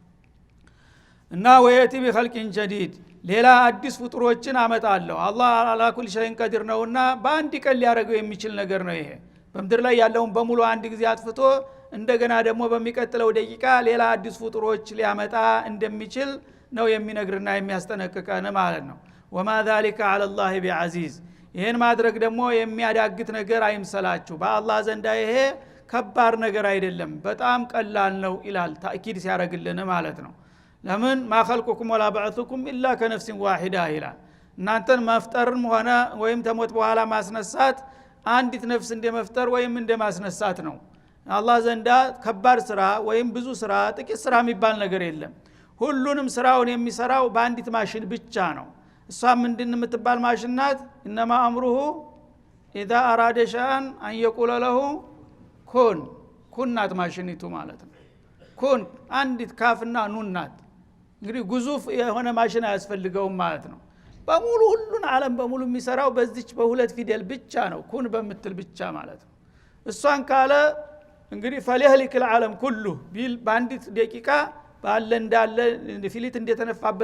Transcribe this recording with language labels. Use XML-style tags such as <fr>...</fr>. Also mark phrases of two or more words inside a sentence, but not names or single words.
<am>እና</am> <ar>ويأت بخلق جديد</ar> <am>ሌላ አዲስ ፍጡሮችን አመጣለሁ።</am> <ar>الله على كل شيء قدير</ar> <am>ነውና በአንድ ቀን ሊያደርገው የሚችል ነገር ነው። ይሄ በምድር ላይ ያለውን በሙሉ አንድ ጊዜ አጥፍቶ እንደገና ደግሞ በሚቀጥለው ደቂቃ ሌላ አዲስ ፍጡሮች ሊያመጣ እንደሚችል ነው የሚነግርና የሚያስጠነቅቀን ማለት ነው።</am> <ar>وما ذلك على الله بعزيز</ar> <am>ይሄን ማድረግ ደግሞ የሚያዳግት ነገር አይምሰላችሁ። በአላህ ዘንዳ ይሄ ከባድ ነገር አይደለም፣ በጣም ቀላል ነው ይላል ታእኪድ ሲያረግልን ማለት ነው። ለምን</am> <ar>ما خلقكم ولا بعثكم إلا كنفس واحدة</ar> <am>ይላል። እናንተን መፍጠርም ሆነ ወይም ተሞት በኋላ ማስነሳት አንዲት ነፍስ እንደመፍጠር ወይም እንደማስነሳት ነው። አላህ ዘንዳ ከባድ ስራ ወይም ብዙ ስራ ጥቂት ስራ የሚባል ነገር የለም። ሁሉንም ስራውን የሚሰራው በአንዲት ማሽን ብቻ ነው። እሷ ምንድን የምትባል ማሽን ናት?</am> <ar>إنما أمره إذا أراد شيئا أن يقول له كن</ar> <am>ናት ማሽኒቱ ማለት ነው። ኩን አንዲት ካፍና ኑን ናት። እንግዲህ ግዙፍ የሆነ ማሽን አያስፈልገውም ማለት ነው። በሙሉ ሁሉን ዓለም በሙሉ የሚሰራው በዚች በሁለት ፊደል ብቻ ነው፣ ኩን በምትል ብቻ ማለት ነው። እሷን ካለ እንግዲህ</am> <ar>فليهلك العالم كله</ar> <am>ቢል በአንዲት ደቂቃ ባለ እንዳለ ፊሊት እንደተነፋበት</am>